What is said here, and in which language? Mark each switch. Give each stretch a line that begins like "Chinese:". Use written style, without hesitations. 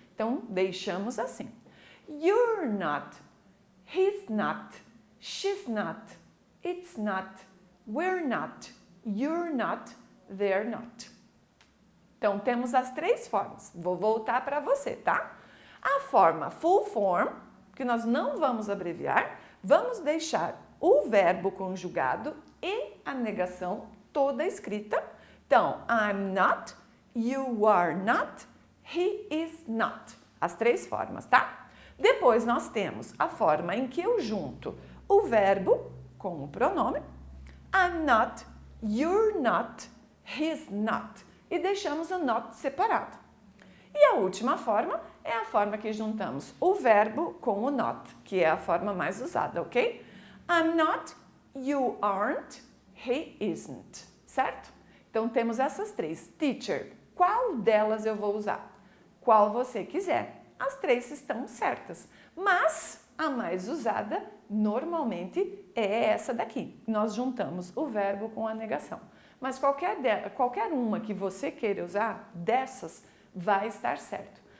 Portuguese: Então, deixamos assim.
English: You're not. He's not. She's not. It's not. We're not. You're not. They're not.
Portuguese: Então, temos as três formas. Vou voltar para você, tá? A forma full form, que nós não vamos abreviar, vamos deixar o verbo conjugado e a negação toda escrita.
English: Então, I'm not, you are not, he is not.
Portuguese: As três formas, tá? Depois nós temos a forma em que eu junto o verbo com o pronome.
English: I'm not, you're not, he's not.
Portuguese: E deixamos o not separado. E a última forma é a forma que juntamos o verbo com o not, que é a forma mais usada, ok?
English: I'm not, you aren't, he isn't, certo?
Portuguese: Então temos essas três. Teacher, qual delas eu vou usar? Qual você quiser. As três estão certas, mas a mais usada normalmente é essa daqui. Nós juntamos o verbo com a negação. Mas qualquer uma que você queira usar, dessas, vai estar certo.